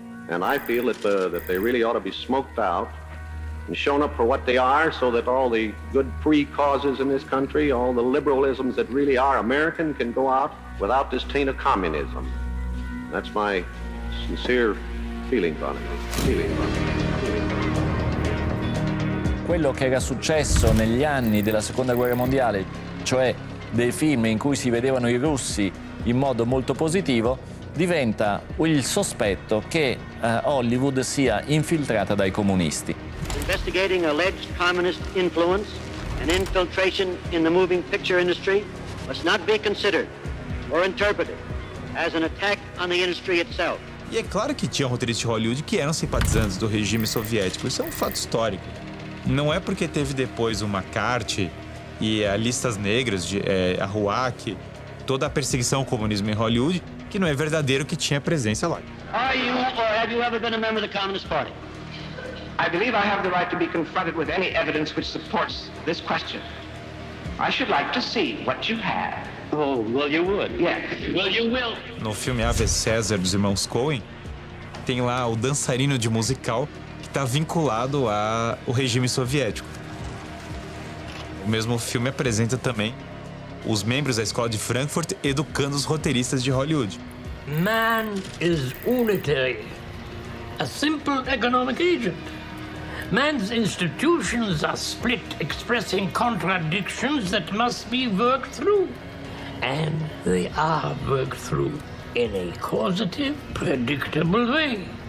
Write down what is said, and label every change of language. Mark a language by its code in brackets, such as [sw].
[en] And I feel that they really ought to be smoked out and shown up for what they are, so that all the good free causes in this country, all the liberalisms that really are American, can go out without this taint of communism. That's my sincere feelings on it. [it] Quello che era successo negli anni della Seconda Guerra Mondiale, cioè dei film in cui si vedevano i russi in modo molto positivo, diventa il sospetto che Hollywood sia infiltrata dai comunisti. [en] Investigating alleged communist influence and infiltration in the moving picture industry must not be considered or interpreted as an attack on the industry itself. [pt] E é claro que tinha roteiristas de Hollywood que eram simpatizantes do regime soviético. Isso é um fato histórico. Não é porque teve depois o McCarthy e a Listas Negras, a RUAC, toda a perseguição ao comunismo em Hollywood, que não é verdadeiro que tinha presença lá. [en] Are you or have you ever been a member of the Communist Party? I believe I have the right to be confronted with any evidence which supports this question. I should like to see what you have. Oh, well, you would. Yes. Well, you will. [pt] No filme Ave César, dos irmãos Coen, tem lá o dançarino de musical que está vinculado ao regime soviético. O mesmo filme apresenta também os membros da escola de Frankfurt educando os roteiristas de Hollywood. [en] Man is unitary, a simple economic agent. Man's institutions are split, expressing contradictions that must be worked through. And they are worked through in a causative, predictable way.